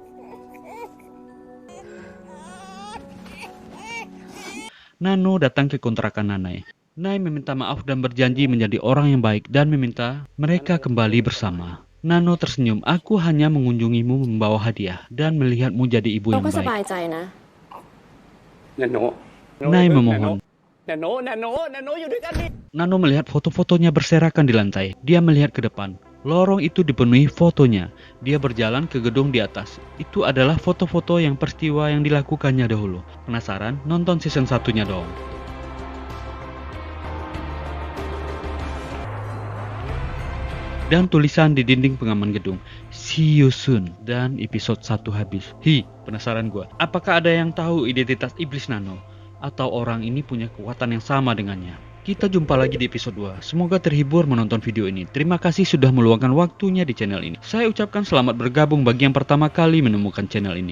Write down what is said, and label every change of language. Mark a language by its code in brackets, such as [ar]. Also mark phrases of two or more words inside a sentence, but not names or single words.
[id] Nano datang ke kontrakan Nanai. Nai meminta maaf dan berjanji menjadi orang yang baik dan meminta mereka kembali bersama. Nano tersenyum, "Aku hanya mengunjungimu membawa hadiah dan melihatmu jadi ibu [th] เรา [id] yang ก็ส baik." [th] บายใจนะ [id] Nai memohon. [th] นาโนอยู่ด้วยกันดิ [id] Nano melihat foto-fotonya berserakan di lantai. Dia melihat ke depan. Lorong itu dipenuhi fotonya. Dia berjalan ke gedung di atas. Itu adalah foto-foto yang peristiwa yang dilakukannya dahulu. Penasaran? Nonton season 1-nya dong. Dan tulisan di dinding pengaman gedung, [en] "See you soon." [id] Dan episode 1 habis. Penasaran gua. Apakah ada yang tahu identitas iblis Nano? Atau orang ini punya kekuatan yang sama dengannya? Kita jumpa lagi di episode 2. Semoga terhibur menonton video ini. Terima kasih sudah meluangkan waktunya di channel ini. Saya ucapkan selamat bergabung bagi yang pertama kali menemukan channel ini.